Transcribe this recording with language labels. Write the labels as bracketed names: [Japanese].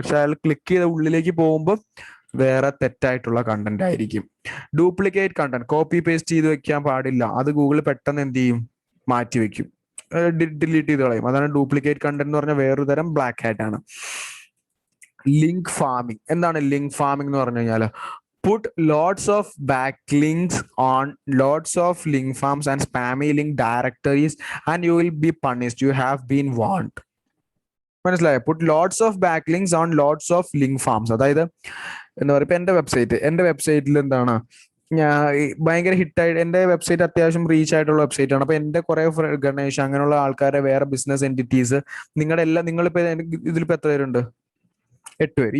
[Malayalam] പക്ഷെ അയാൾ ക്ലിക്ക് ചെയ്ത ഉള്ളിലേക്ക് പോകുമ്പോൾ വേറെ തെറ്റായിട്ടുള്ള കണ്ടന്റ് ആയിരിക്കും. ഡ്യൂപ്ലിക്കേറ്റ് കണ്ടന്റ്, കോപ്പി പേസ്റ്റ് ചെയ്ത് വെക്കാൻ പാടില്ല. അത് ഗൂഗിൾ പെട്ടെന്ന് എന്ത് ചെയ്യും, മാറ്റി വെക്കും, ഡിലീറ്റ് ചെയ്ത് കളയും. അതാണ് ഡ്യൂപ്ലിക്കേറ്റ് കണ്ടന്റ് എന്ന് പറഞ്ഞാൽ വേറൊരു തരം ബ്ലാക്ക് ഹാറ്റ് ആണ്. Link farming. എന്താണ് ലിങ്ക് ഫാമിംഗ് എന്ന് പറഞ്ഞു കഴിഞ്ഞാൽ, [English] put lots of backlinks on lots of link farms and spammy link directories and you will be punished, you have been warned. [Malayalam] മനസ്സിലായോ? [English] Put lots of backlinks on lots of link farms. [Malayalam] അതായത് എന്താ പറയുക, ഇപ്പൊ എന്റെ വെബ്സൈറ്റിൽ എന്താണ്, ഞാൻ ഭയങ്കര ഹിറ്റായിട്ട്, എന്റെ വെബ്സൈറ്റ് അത്യാവശ്യം റീച്ച് ആയിട്ടുള്ള വെബ്സൈറ്റ് ആണ്. അപ്പൊ എന്റെ കുറെ ഗണേഷ് അങ്ങനെയുള്ള ആൾക്കാരെ വേറെ ബിസിനസ് എന്റിറ്റീസ്, നിങ്ങളിപ്പോ ഇതിലിപ്പോ എത്ര പേരുണ്ട്, 8 പേര്.